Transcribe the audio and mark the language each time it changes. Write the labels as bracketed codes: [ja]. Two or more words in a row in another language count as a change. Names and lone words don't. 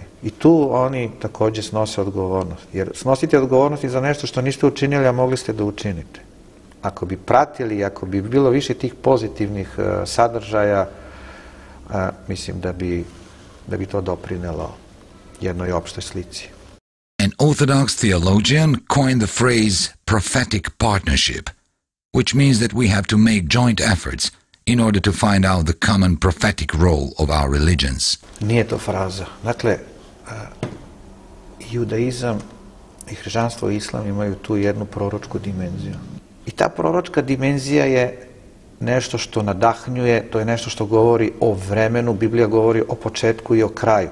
[sr] I tu oni takođe snose odgovornost. Jer snosite odgovornost i za nešto što niste učinili, a mogli ste da učinite. Ako bi pratili, ako bi bilo više tih pozitivnih sadržaja, mislim da bi to doprinelo jednoj opštoj slici. [en] An Orthodox theologian coined the phrase prophetic partnership, which means that we have to make joint efforts in order to find out the common prophetic role of our religions. [sr] Nije to fraza. Dakle, judaizam i hrišćanstvo i islam imaju tu jednu proročku dimenziju. I ta proročka dimenzija je nešto što nadahnjuje, to je nešto što govori o vremenu, Biblija govori o početku i o kraju.